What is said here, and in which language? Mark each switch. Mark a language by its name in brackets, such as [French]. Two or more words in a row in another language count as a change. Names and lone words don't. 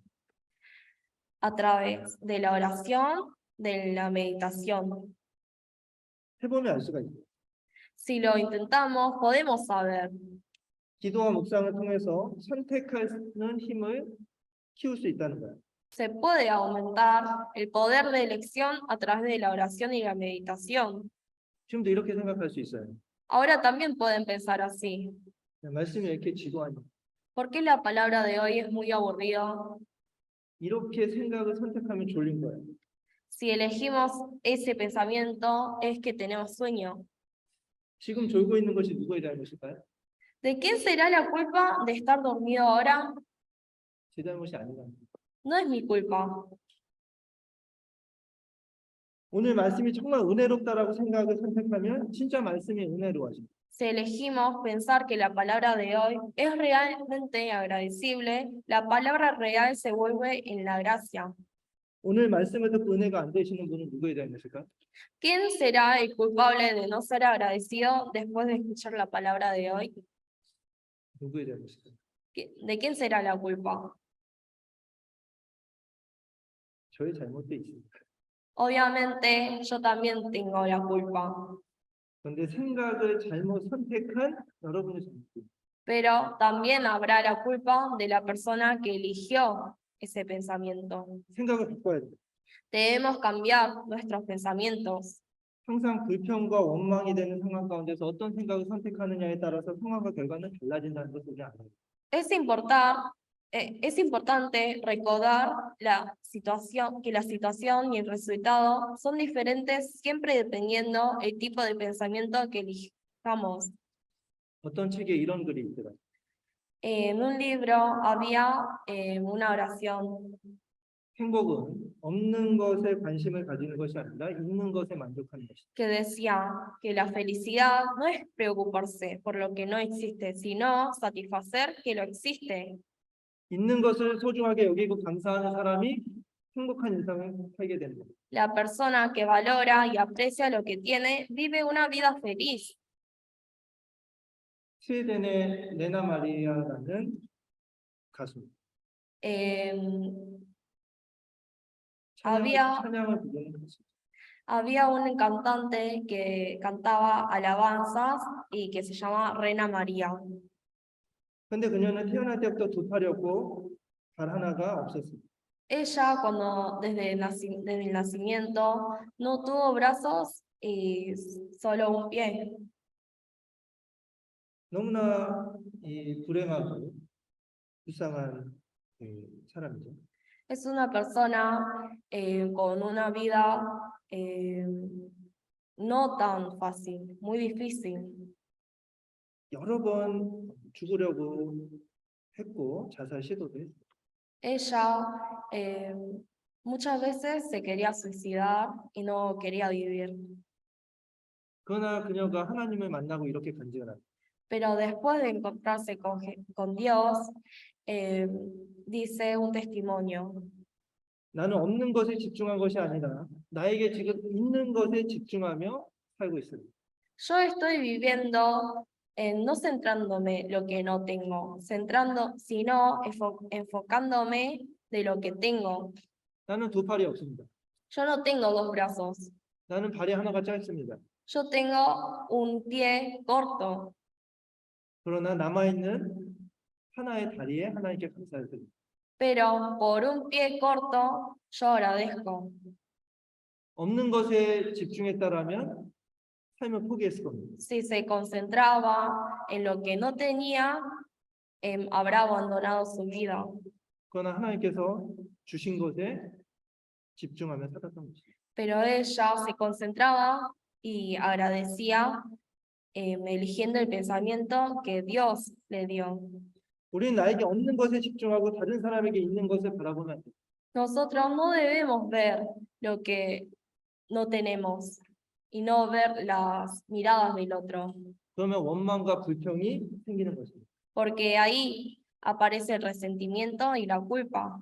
[Spanish] A través de la oración, de la meditación. [Korean] 해보면 알 수가 있어요. [Spanish] Si lo intentamos, podemos saber. [Korean] 기도와 묵상을 통해서 선택하는 힘을 키울 수 있다는 거예요. [Spanish] Se puede aumentar el poder de elección a través de la oración y la meditación. [Korean] 지금도 이렇게 생각할 수 있어요. [Spanish] Ahora también pueden pensar así. [Korean] 말씀이 왜 이렇게 지루하냐? [Spanish] ¿Por qué la palabra de hoy es muy aburrida? [Korean] 이렇게 생각을 선택하면 졸린 거예요. [Spanish] Si elegimos ese pensamiento es que tenemos sueño. [Korean] 지금 졸고 있는 것이 누구의 잘못일까요? [Spanish] ¿De quién será la culpa de estar dormido ahora? [Korean] 제 잘못이 아니다. [Spanish] No es mi culpa. [Korean] 오늘 말씀이 정말 은혜롭다라고 생각을 선택하면 진짜 말씀이 은혜로워집니다. [Spanish] Si elegimos pensar que la palabra de hoy es realmente agradecible, la palabra real se vuelve en la gracia. [Korean] 오늘 말씀을 듣고 은혜가 안 되시는 분은 누구의 잘못일까요? [Spanish] ¿Quién será el culpable de no ser agradecido después de escuchar la palabra de hoy? [Korean] 누구의 잘못일까요? [Spanish] ¿De quién será la culpa? [Korean] 저의 잘못도 있습니다. [Spanish] Obviamente yo también tengo la culpa, [Korean] 그런데 생각을 잘못 선택한 여러분의 잘못입니다. [Spanish] pero también habrá la culpa de la persona que eligió ese pensamiento. [Korean] 생각을 바꿔야 돼요. [Spanish] Debemos cambiar nuestros pensamientos. [Korean] 항상 불평과 원망이 되는 상황 가운데서 어떤 생각을 선택하느냐에 따라서 상황과 결과는 달라진다는 것을 우리 알아요. [Spanish] Es importante recordar que la situación y el resultado son diferentes siempre dependiendo el tipo de pensamiento que elijamos. [Korean] 어떤 책에 이런 글이 있더라고요. [Spanish] En un libro había una oración [Korean] 행복은 없는 것에 관심을 가지는 것이 아니라 있는 것에 만족하는 것이다. [Spanish] que decía que la felicidad no es preocuparse por lo que no existe, sino satisfacer que lo existe. [Korean] 있는 것을 소중하게 여기고 감사하는 사람이 행복한 인생을 살게 됩니다. [Spanish] La persona que valora y aprecia lo que tiene vive una vida feliz. [Korean] 스웨덴의 레나 마리아라는 가수 [Spanish] Había- [Korean] 찬양을 부르는 가수. [Spanish] Había un cantante que cantaba alabanzas y que se llama Reina María. [Korean] 근데 그녀는 태어날 때부터 두 팔이 없고 발 하나가 없었습니다. [Spanish] Ella, desde el nacimiento, no tuvo brazos y solo un pie. [Korean] 너무나 이 불행하고 불쌍한 사람이죠. [Spanish] Es una persona con una vida no tan fácil, muy difícil. [Korean] 여러 번 죽으려고 했고 자살 시도도 했어요. [Spanish] Ella muchas veces se quería suicidar y no quería vivir. [Korean] 그러나 그녀가 하나님을 만나고 이렇게 간증을 합니다. [Spanish] Pero después de encontrarse con Dios, dice un testimonio. [Korean] 나는 없는 것에 집중한 것이 아니라 나에게 지금 있는 것에 집중하며 살고 있습니다. [Spanish] Yo estoy viviendo no centrándome lo que no tengo, sino enfocándome de lo que tengo. [Korean] 나는 두 팔이 없습니다. [Spanish] Yo no tengo dos brazos, [Korean] 나는 발이 하나가 짧습니다. [Spanish] yo tengo un pie corto, [Korean] 그러나 남아있는 하나의 다리에 하나님께 감사를 드립니다. [Spanish] pero por un pie corto yo agradezco. [Korean] 없는 것에 집중했다라면 삶을 포기했을 겁니다. [Spanish] Si se concentraba en lo que no tenía, habrá abandonado su vida. [Korean] 그러나 하나님께서 주신 것에 집중하며 살았던 것입니다. [Spanish] Pero ella se concentraba y agradecía, eligiendo el pensamiento que Dios le dio. [Korean] 우리는 나에게 없는 것에 집중하고 다른 사람에게 있는 것을 바라보면 안 돼요. [Spanish] Nosotros no debemos ver lo que no tenemos y no ver las miradas del otro, [Korean] 그러면 원망과 불평이 생기는 것입니다. [Spanish] porque ahí aparece el resentimiento y la culpa.